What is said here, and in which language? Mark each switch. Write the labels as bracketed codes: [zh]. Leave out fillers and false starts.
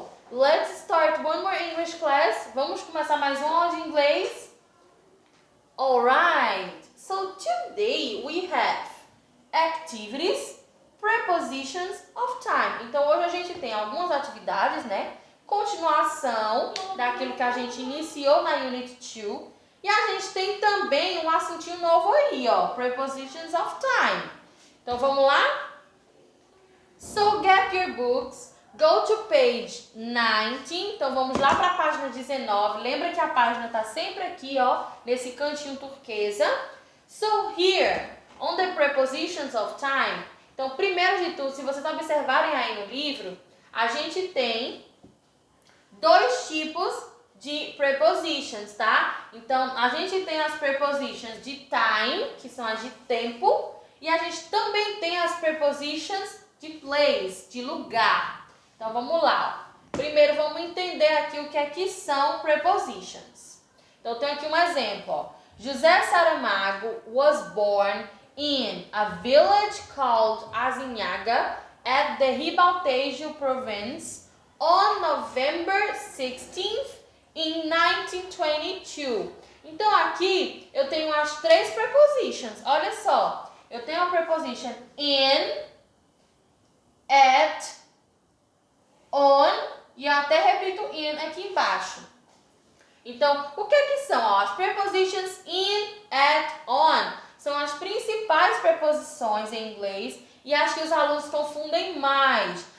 [en] Let's start one more English class. [pt] Vamos começar mais uma aula de inglês? [en] Alright, so today we have activities, prepositions of time. [pt] Então hoje a gente tem algumas atividades, né? Continuação daquilo que a gente iniciou na Unit 2. E a gente tem também um assuntinho novo aí, ó, prepositions of time. Então vamos lá? [en] So get your books, go to page 19. [pt] Então vamos lá para a página 19. Lembra que a página está sempre aqui, ó, nesse cantinho turquesa. [en] So here, on the prepositions of time. [pt] Então, primeiro de tudo, se vocês observarem aí no livro, a gente tem dois tipos de prepositions, tá? Então, a gente tem as prepositions de time, que são as de tempo, e a gente também tem as prepositions de place, de lugar. Então, vamos lá. Primeiro, vamos entender aqui o que é que são prepositions. Então, eu tenho aqui um exemplo, ó. [en] José Saramago was born in a village called Azinhaga at the Ribaltejo province on November 16th in 1922. [pt] Então aqui eu tenho as três prepositions. Olha só, eu tenho a preposition in, at, on e eu até repito in aqui embaixo. Então, o que são? Ó, as prepositions in, at, on são as principais preposições em inglês e acho que os alunos confundem mais.